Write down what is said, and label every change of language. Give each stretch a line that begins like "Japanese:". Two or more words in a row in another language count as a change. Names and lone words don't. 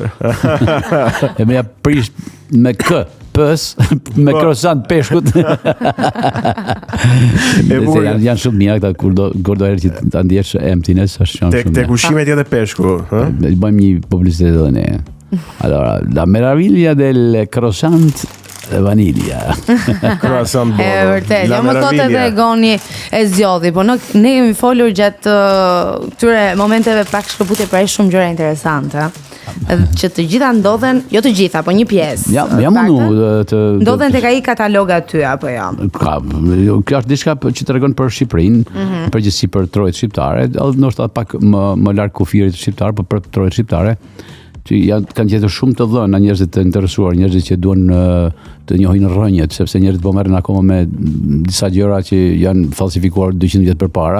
Albanian: E më ja prish me kë. Me croissant peshkut. Janë shumë mira këta kur do herë që ta ndjesh emptiness, është shumë shumë. Tek ushqimet edhe peshku, ë? Bëjmë një publicitet edhe ne.
Italian: Allora, la meraviglia del croissant vaniglia. Croissant Bono.
Albanian: Vërtet, jo më thot edhe Goni e zgjodhi, po ne kemi folur gjatë këtyre momenteve pak shkëputje për shumë gjëra interesante. Që të gjitha ndodhen, jo të gjitha, po një pjesë. Ja mundu të ndodhen tek ai katalog aty apo jo. Ka, kjo është diçka që tregon për Shqipërinë, përgjithësi për trojet shqiptare, edhe ndoshta pak më larg kufirit shqiptar, por për trojet shqiptare që kanë gjetur shumë të dhëna njerëzit të interesuar, njerëzit që duan të njohin rrënjët, sepse njerëzit po merren akoma me disa gjëra që janë falsifikuar 200 vjet përpara.